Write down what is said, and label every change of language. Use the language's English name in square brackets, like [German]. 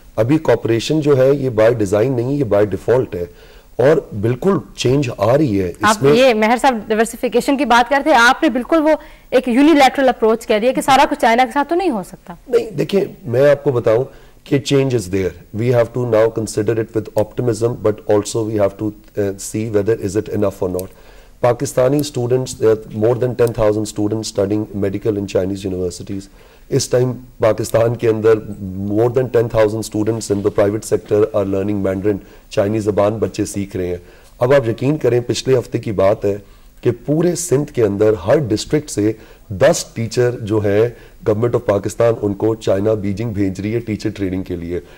[Urdu] ابھی کوپریشن جو ہے یہ بائی ڈیزائن نہیں, یہ بائی ڈیفالٹ ہے, اور بالکل چینج آ رہی ہے اس میں. آپ یہ مہر صاحب ڈائیورسیفیکیشن کی بات کرتے ہیں, آپ نے بالکل وہ ایک یونیلیٹرل اپروچ کہہ دیا کہ سارا کچھ چائنا کے ساتھ تو نہیں ہو سکتا. نہیں, دیکھیں میں آپ کو بتاؤں کہ [English] change is there. We have to now consider it with optimism, but also we have to see whether is it enough or not. Pakistani students, there are more than 10,000 students studying medical in Chinese universities. [Urdu] اس time Pakistan کے اندر [English] more than 10,000 students in the private sector are learning Mandarin, [Urdu] Chinese زبان بچے سیکھ رہے ہیں. اب آپ یقین کریں, پچھلے ہفتے کی بات ہے کہ پورے سندھ کے اندر ہر ڈسٹرکٹ سے 10 ٹیچر جو ہیں گورنمنٹ آف پاکستان ان کو چائنا بیجنگ بھیج رہی ہے ٹیچر ٹریننگ کے لیے.